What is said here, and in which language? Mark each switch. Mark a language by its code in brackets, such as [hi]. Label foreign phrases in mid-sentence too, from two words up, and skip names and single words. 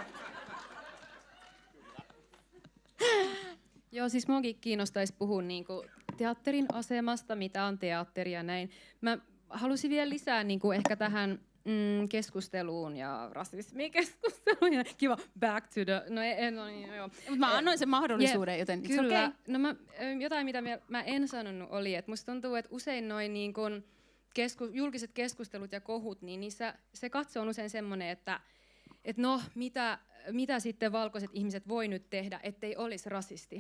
[fi] Joo, siis muakin kiinnostaisi puhua niinku teatterin asemasta, mitä on teatteri ja näin. Mä halusin vielä lisää niinku ehkä tähän keskusteluun ja rasismikeskusteluun. Ja kiva, [en] back to the... [fi] joo. Mutta mä annoin sen mahdollisuuden, joten kyllä. Okay. No jotain, mitä mä en sanonut, oli, että musta tuntuu, että usein noin niin kun julkiset keskustelut ja kohut, niin niissä se katse on usein semmoinen, että no, mitä sitten valkoiset ihmiset voi nyt tehdä, ettei olisi rasisti.